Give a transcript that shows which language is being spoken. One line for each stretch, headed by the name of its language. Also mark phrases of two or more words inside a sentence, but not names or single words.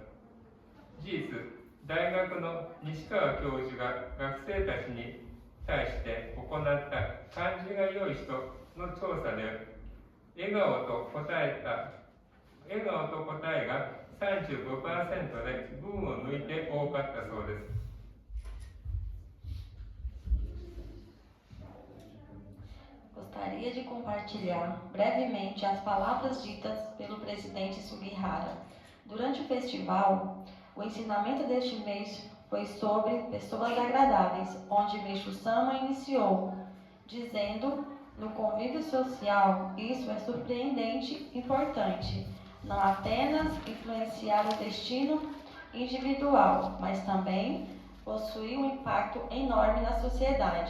Japanese: 事実、大学の西川教授が学生たちに対して行った感じが良い人の調査で、笑顔と答えが 35% で群を抜いて多かったそうです。
Portuguese: Gostaria de compartilhar brevemente as palavras ditas pelo presidente Sugihara. Durante o festival, o ensinamento deste mês foi sobre pessoas agradáveis, onde Meixo Sama iniciou, dizendo: no convívio social, isso é surpreendente e importante, não apenas influenciar o destino individual, mas também possui um impacto enorme na sociedade.